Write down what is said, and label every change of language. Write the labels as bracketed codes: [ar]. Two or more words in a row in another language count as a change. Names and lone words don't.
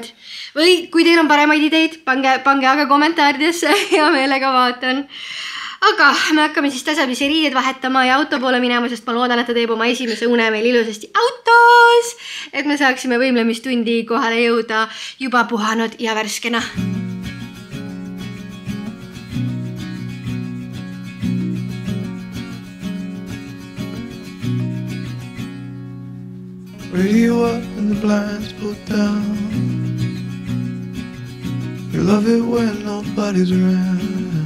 [et] Või kui teil on paremaid ideid, pange aga kommentaaridesse, hea meelega vaatan. Aga me hakkame siis tasapisi riided vahetama ja auto poole minema, sest ma loodan, et ta teeb oma esimese une meil ilusasti autos, et me saaksime võimlemistundi kohale jõuda juba puhanud ja värskena. [en] Radio up and the blinds pulled down. You love it when nobody's around.